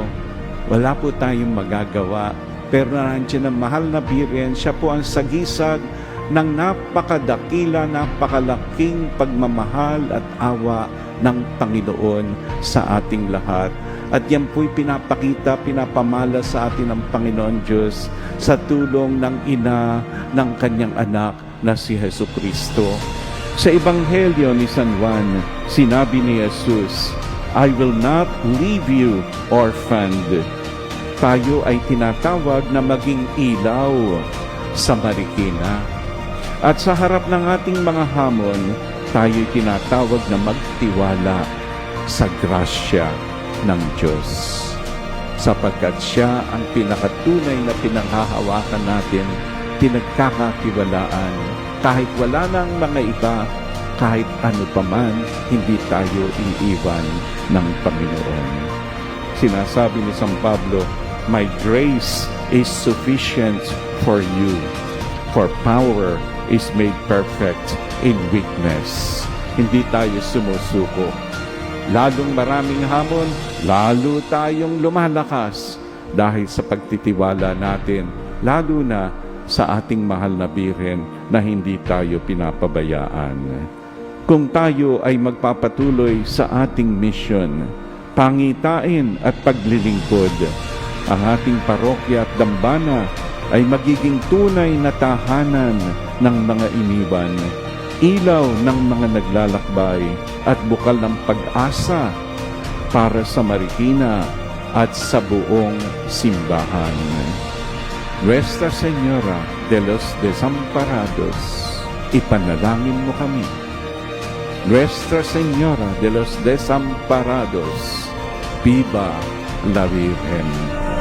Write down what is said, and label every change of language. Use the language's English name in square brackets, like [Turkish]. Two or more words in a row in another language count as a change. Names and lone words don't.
[Filipino] Wala po tayong magagawa. Pero nandiyan ang mahal na Birhen, siya po ang sagisag ng napakadakila, napakalaking pagmamahal at awa ng Panginoon sa ating lahat. At yan po'y pinapakita, pinapamala sa atin ng Panginoon Diyos sa tulong ng ina ng kanyang anak na si Jesucristo. Sa Ebanghelyo ni San Juan, sinabi ni Jesus, [English] I will not leave you orphaned. [Filipino] Tayo ay tinatawag na maging ilaw sa Marikina. At sa harap ng ating mga hamon, tayo tinatawag na magtiwala sa grasya ng Diyos. Sapagkat siya ang pinakatunay na pinanghahawakan natin, pinagkakatiwalaan. Kahit wala nang mga iba, kahit ano pa man, hindi tayo iiwan ng Panginoon. Sinasabi ni San Pablo, [English] my grace is sufficient for you, for power is made perfect in weakness. [Filipino] Hindi tayo sumusuko. Lalong maraming hamon, lalo tayong lumalakas dahil sa pagtitiwala natin, lalo na sa ating mahal na Birhen na hindi tayo pinapabayaan. Kung tayo ay magpapatuloy sa ating mission, pangitain at paglilingkod, ang ating parokya at dambana ay magiging tunay na tahanan ng mga iniwan, ilaw ng mga naglalakbay at bukal ng pag-asa para sa Marikina at sa buong simbahan. [Spanish] Nuestra Señora de los Desamparados, [Filipino] ipanalangin mo kami. [Spanish] Nuestra Señora de los Desamparados, viva la Virgen.